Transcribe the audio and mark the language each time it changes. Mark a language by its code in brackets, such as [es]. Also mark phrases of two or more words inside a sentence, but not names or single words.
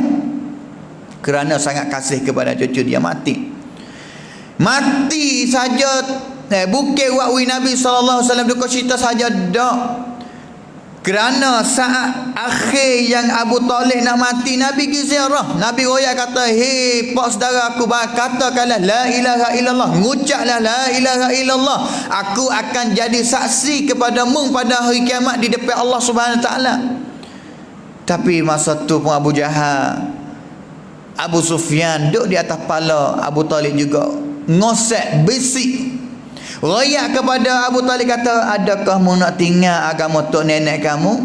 [ms] Kerana sangat kasih kepada cucu dia, mati saja. Bukan wakwi Nabi SAW duka cita saja dak. Kerana saat akhir yang Abu Talib nak mati, Nabi pergi ziarah. Nabi royak kata, hei pak saudara aku, katakanlah [ar] لا إله إلا الله, [ms] ngucaplah [ar] لا إله إلا الله, [ms] aku akan jadi saksi kepadamu pada hari kiamat di depan [ar] الله سبحانه وتعالى. [ms] Tapi masa tu pun Abu Jahal, Abu Sufyan duduk di atas kepala Abu Talib juga, ngosek bisik. Royak kepada Abu Talib kata, adakah mu nak tinggal agama tok nenek kamu?